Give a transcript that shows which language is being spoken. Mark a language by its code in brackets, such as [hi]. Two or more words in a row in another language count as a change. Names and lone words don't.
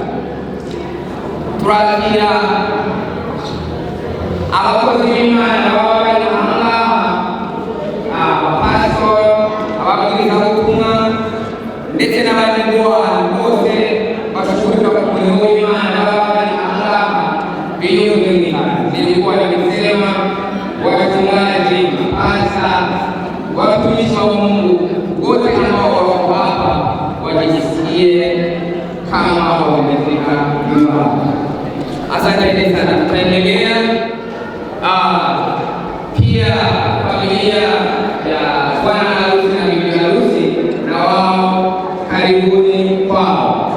[rw] Turakira abakozi b'Imana baba bari ahangaha abapasitoro ababwirizabutumwa ndetse n'abandi bose bashukurira ku murimo w'Imana baba bari ahangaha biyumvira [sw] nilikuwa nimesema wachungaji hasa watumishi wa Mungu wote ambao wako hapa wajisikie kama wamefika nyumbani. Asante sana. Tutaendelea pia familia ya bwana harusi na bibi harusi na wao karibuni kwao.